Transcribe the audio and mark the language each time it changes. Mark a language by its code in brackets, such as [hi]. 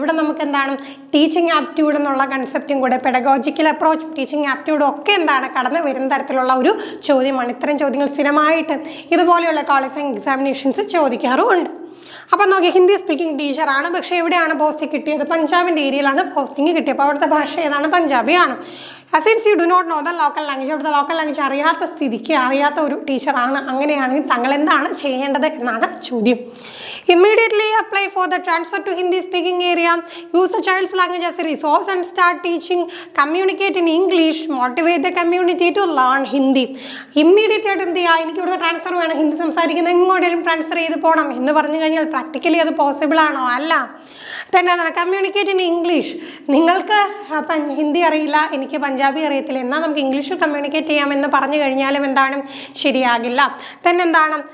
[ml] ഇവിടെ നമുക്ക് എന്താണ് ടീച്ചിങ് ആപ്റ്റ്യൂഡ് എന്നുള്ള കൺസെപ്റ്റും കൂടെ പെഡഗോജിക്കൽ അപ്രോച്ചും ടീച്ചിങ് ആപ്റ്റ്യൂഡും ഒക്കെ എന്താണ് കടന്ന് വരുന്ന തരത്തിലുള്ള ഒരു ചോദ്യമാണ്. ഇത്തരം ചോദ്യങ്ങൾ സ്ഥിരമായിട്ട് ഇതുപോലെയുള്ള ക്വാളിഫയിങ് എക്സാമിനേഷൻസ് ചോദിക്കാറുമുണ്ട്. അപ്പോൾ നോക്കി ഹിന്ദി സ്പീക്കിംഗ് ടീച്ചറാണ്. പക്ഷേ എവിടെയാണ് പോസ്റ്റ് കിട്ടിയത്? പഞ്ചാബിൻ്റെ ഏരിയയിലാണ് പോസ്റ്റിംഗ് കിട്ടിയത്. അപ്പോൾ അവിടുത്തെ ഭാഷ ഏതാണ്? പഞ്ചാബിയാണ്. [en] since you do not know the local language, [ml] അവിടുത്തെ ലോക്കൽ ലാംഗ്വേജ് അറിയാത്ത സ്ഥിതിക്ക്, അറിയാത്ത ഒരു ടീച്ചറാണ്, അങ്ങനെയാണെങ്കിൽ താങ്കൾ എന്താണ് ചെയ്യേണ്ടത് എന്നാണ് ചോദ്യം. [en] Immediately apply for the transfer to Hindi speaking area. Use the child's language as a resource and start teaching. Communicate in English. Motivate the community to learn Hindi. [ml] Immediate ആയിട്ട് എന്ത് ചെയ്യുക? എനിക്ക് ഇവിടുന്ന് ട്രാൻസ്ഫർ വേണം, ഹിന്ദി സംസാരിക്കുന്ന എങ്ങോട്ടേലും ട്രാൻസ്ഫർ ചെയ്ത് പോകണം എന്ന് പറഞ്ഞു കഴിഞ്ഞാൽ പ്രാക്ടിക്കലി അത് പോസിബിൾ ആണോ? അല്ല. തന്നെ എന്താണ്? [en] Communicate in English. [ml] നിങ്ങൾക്ക് ഹിന്ദി അറിയില്ല, എനിക്ക് പഞ്ചാബി അറിയത്തില്ല, എന്നാൽ നമുക്ക് ഇംഗ്ലീഷിൽ കമ്മ്യൂണിക്കേറ്റ് ചെയ്യാമെന്ന് പറഞ്ഞു കഴിഞ്ഞാലും എന്താണ്? ശരിയാകില്ല. തന്നെ എന്താണ്?